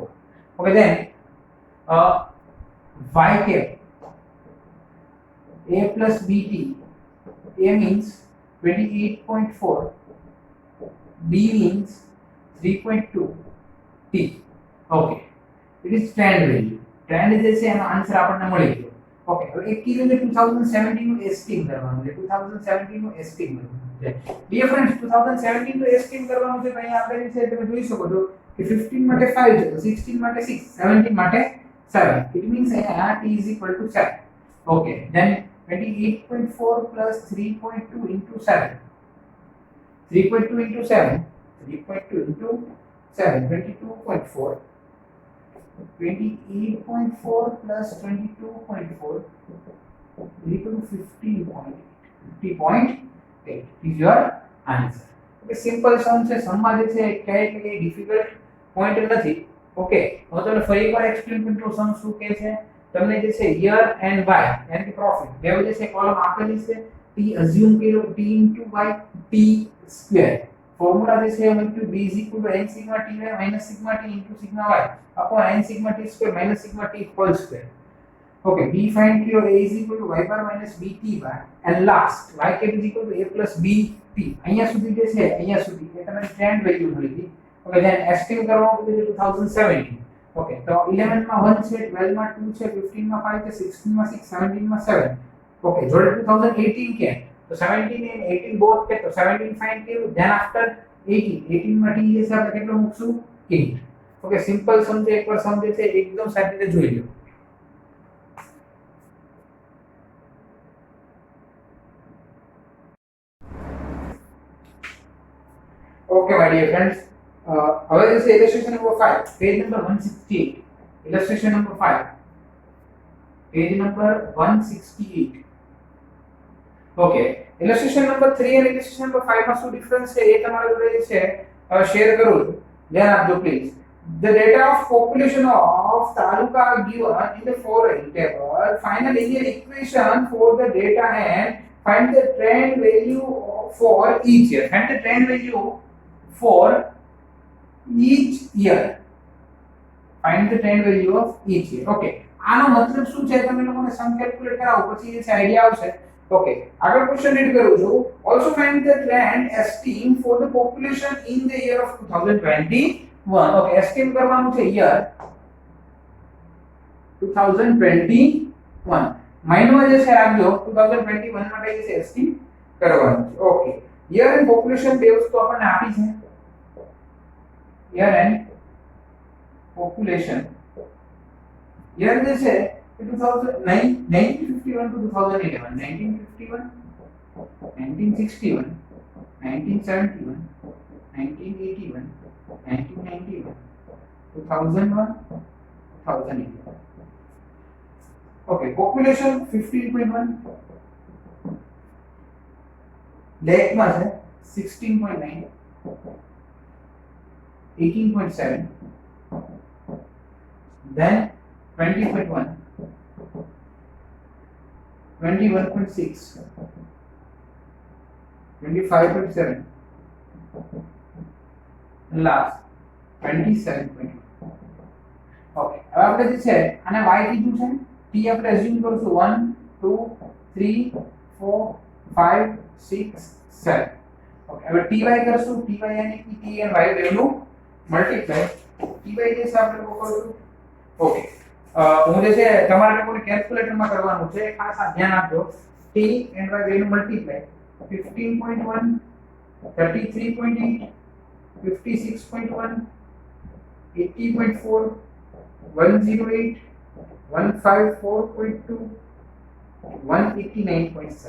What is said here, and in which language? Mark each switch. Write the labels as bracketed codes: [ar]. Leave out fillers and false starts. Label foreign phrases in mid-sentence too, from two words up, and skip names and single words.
[en] Okay, then y cap, a plus bt, a means 28.4, b means 3.2, t. Okay, it is trend value. Trend जैसे [gu] એનો આન્સર આપણને મળી ગયો. ઓકે, હવે એક કીધું છે 2017 નું એસ્ટિમ કરવાનું છે. 2017 નું એસ્ટિમ કરવાનું છે. [en] dear friends, [gu] 2017 નું એસ્ટિમ કરવાનું છે તો અહીંયા આપણે જે છે તમે જોઈ શકો છો કે 15 માટે 5 છે તો 16 માટે 6, 17 માટે 7. [en] It means અહીંયા t is equal to 7. Okay, then 28.4 plus 3.2 into 7. 3.2 into 7. 3.2 into 7, 22.4. 28.4 plus 22.4 is equal to 15.8. 50.8 is your answer. Okay, simple sum [gu] છે. સમમાં જે છે કઈ ડિફિકલ્ટ પોઈન્ટ નથી. ઓકે, હું તમને ફરી એકવાર એક્સપ્લેન કરું તો સમ શું કહે છે. તમને જે છે [en] year and y [gu] યાની કે પ્રોફિટ બેવ જે છે કોલમ આપેલી છે. t અઝ્યુમ કર્યો t y t સ્ક્વેર. ફોર્મ્યુલા જે છે એમ [en] b is equal to n sigma ty minus sigma t into sigma y upon n sigma t square minus sigma t whole square. Okay, b find here a is equal to y bar minus bt bar and last y cap is equal to a plus bt. [gu] અહીંયા સુધી જે છે અહીંયા સુધી એ તમને [en] trend value [gu] મળી ગઈ. [en] Okay, then estimate [gu] કરવાનું છે 2017. Okay, તો 11 માં 1 છે, 12 માં 2 છે, 15 માં 5 છે, 16 માં 6, 17 માં 7. Okay, જોડે 2018 કે तो 17 [en] and 18 both [gu] કે તો 17 फाइंड कियो [en] then after [gu] 18 માં t જે છે આપણે કેટલો મૂકશું 8. ઓકે, સિમ્પલ સમજે એકવાર સમજે છે એકદમ સારી રીતે જોઈ લો. [en] okay my dear friends, [gu] હવે જે છે [en] illustration number 5 page number 168. illustration number 5 page number 168. [gu] ઓકે, [en] illustration number 3 [gu] અને [en] illustration number 5 [gu] માં શું ડિફરન્સ છે એ તમારા જોડે છે શેર કરું છું. ધ્યાન આપજો પ્લીઝ. [en] The data of population of taluka are given in the following table. Find the linear equation for the data and find the trend value for each year. Find the trend value for each year. Find the trend value of each year. [gu] Okay, આનો મતલબ શું છે તમે લોકોને [en] sum calculate [gu] કરાવો પછી જે છે આઈડિયા આવશે. Okay, આગળ [en] question read [gu] કરું છું. [en] Also find the trend estimate for the population in the year of 2021. Okay, estimate [gu] કરવાનું છે [en] year 2021. [gu] મહિનો જે છે રાખજો 2021 માટે જે છે estimate કરવાનું છે. [en] Okay, year and population [gu] બે વસ્તુ આપણને આપી છે. [en] year and population. year [gu] જે છે [en] 1951 to 2011, 1951, 1961, 1971, 1981, 1991, 2001, 2011. Okay, population [gu] 15.1, lakh માં છે 16.9, 18.7, [en] then 20.1, 21.6, 25.7, and last 27.1. [gu] Okay, હવે આપણે જે છે આને y કીધું છે, t આપણે અઝ્યુમ કરશું 1 2 3 4 5 6 7. ઓકે, હવે ty કરશું, ty [hi] यानी कि [en] t and y value multiply [gu] ty જે છે આપણે લોકો કરશું. ઓકે, હું જે છે તમારે લોકોને કેલ્ક્યુલેટરમાં કરવાનું છે, ખાસ આ ધ્યાન આપજો. [en] t and y value multiply 15.1, 33.8, 56.1, 80.4, 108, 154.2, 189.7.